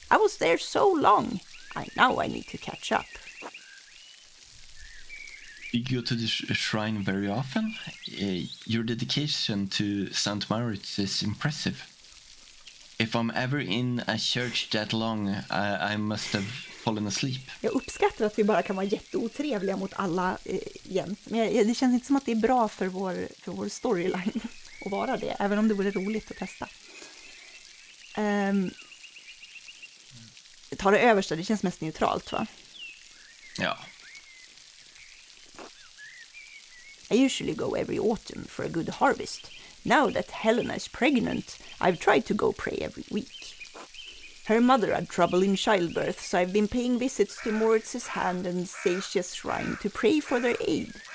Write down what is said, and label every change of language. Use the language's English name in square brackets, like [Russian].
[English] I was there so long. Now I need to catch up. You go to the shrine very often? Your dedication to St. Moritz is impressive. If I'm ever in a church that long, I must have fallen asleep. [Swedish] Jag uppskattar att vi bara kan vara jätteotrevliga mot alla jämt. Men det känns inte som att det är bra för vår storyline att vara det, även om det vore roligt att testa. Ta det översta, det känns mest neutralt, va? Ja. [English] I usually go every autumn for a good harvest. Now that Helena is pregnant, I've tried to go pray every week. Her mother had trouble in childbirth, so I've been paying visits to Moritz's hand and Seisha's shrine to pray for their aid.